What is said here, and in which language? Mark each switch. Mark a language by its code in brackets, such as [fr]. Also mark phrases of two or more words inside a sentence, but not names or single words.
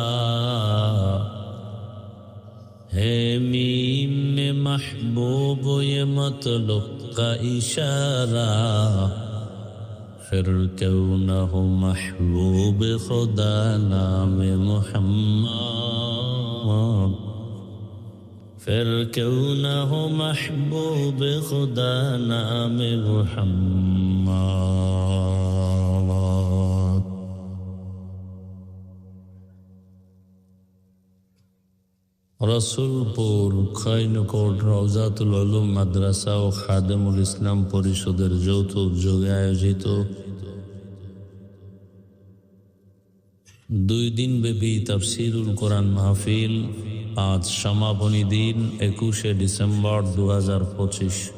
[ur] ہے میم میں محبوب یہ مطلب کا اشارہ، پھر کیوں نہ ہو محبوب خدا نام محمد، پھر کیوں نہ ہو محبوب خدا نام محمد. [bn] রসুলপুর খৈনকোট রওজাতুল উলুম মাদ্রাসা ও খাদেমুল ইসলাম পরিষদের যৌথ উদ্যোগে আয়োজিত 2 দিনব্যাপী তাফসীরুল কোরআন মাহফিল আজ সমাপনী দিন 21 ডিসেম্বর 2025।